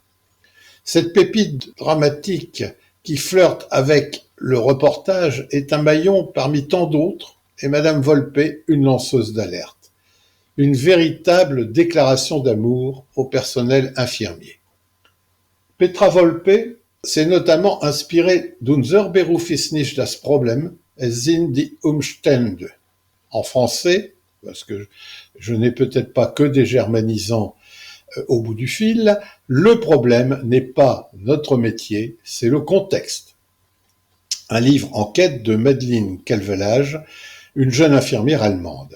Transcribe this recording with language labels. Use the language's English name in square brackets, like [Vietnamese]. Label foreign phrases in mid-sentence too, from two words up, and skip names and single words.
[French] Cette pépite dramatique qui flirte avec le reportage est un maillon parmi tant d'autres et Madame Volpe une lanceuse d'alerte. Une véritable déclaration d'amour au personnel infirmier. Petra Volpe s'est notamment inspirée [German] d'Unser Beruf ist nicht das Problem, es sind die Umstände. [French] En français, parce que je n'ai peut-être pas que des germanisants au bout du fil, le problème n'est pas notre métier, c'est le contexte. Un livre en quête de Madeleine Calvelage, une jeune infirmière allemande.